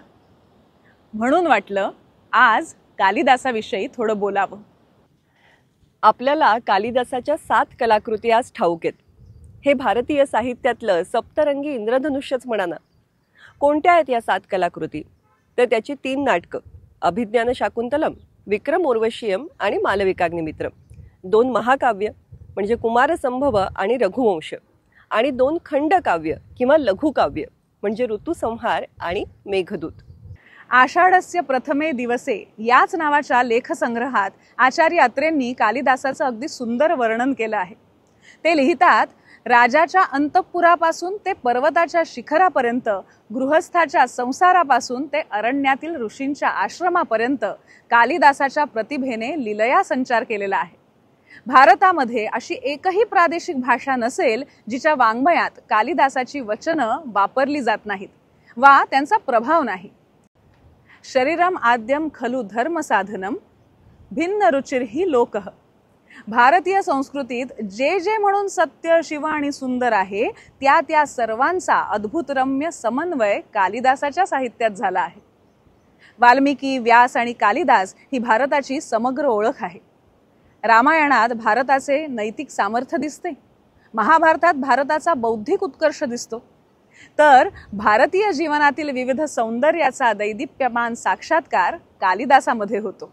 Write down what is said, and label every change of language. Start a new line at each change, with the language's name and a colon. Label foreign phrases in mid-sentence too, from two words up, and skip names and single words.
Marathi: म्हणून वाटलं आज कालिदासाविषयी थोडं बोलावं. आपल्याला कालिदासाच्या 7 कलाकृती आज ठाऊक आहेत. हे भारतीय साहित्यातलं सप्तरंगी इंद्रधनुष्यच म्हणा ना. कोणत्या आहेत या 7 कलाकृती? तर त्याची 3 नाटकं, अभिज्ञान शाकुंतलम, विक्रम उर्वशीयम आणि मालविकाग्निमित्रम, 2 महाकाव्य म्हणजे कुमारसंभव आणि रघुवंश, आणि 2 खंडकाव्य किंवा लघुकाव्य म्हणजे ऋतुसंहार आणि मेघदूत. आषाढस्य प्रथमे दिवसे याच नावाच्या लेखसंग्रहात आचार्य अत्रेंनी कालिदासाचं अगदी सुंदर वर्णन केलं आहे. ते लिहितात, राजाच्या अंतःपुरापासून ते पर्वताच्या शिखरापर्यंत, गृहस्थाच्या संसारापासून ते अरण्यातील ऋषींच्या आश्रमापर्यंत कालिदासाच्या प्रतिभेने लीलया संचार केलेला आहे. भारतामध्ये अशी एकही प्रादेशिक भाषा नसेल जिच्या वाङ्मयात कालिदासाची वचनं वापरली जात नाहीत वा त्यांचा प्रभाव नाही.
Sanskrit: शरीरम आद्यम खलु धर्म साधनम भिन्न रुचिरही लोकः.
Marathi: भारतीय संस्कृतीत जे जे म्हणून सत्य, शिव आणि सुंदर आहे त्या त्या सर्वांचा अद्भुत रम्य समन्वय कालिदासाच्या साहित्यात झाला आहे. वाल्मिकी, व्यास आणि कालिदास ही भारताची समग्र ओळख आहे. रामायणात भारताचे नैतिक सामर्थ्य दिसते, महाभारतात भारताचा बौद्धिक उत्कर्ष दिसतो, तर भारतीय जीवनातील विविध सौंदर्याचा दैदिप्यमान साक्षात्कार कालिदासामध्ये होतो.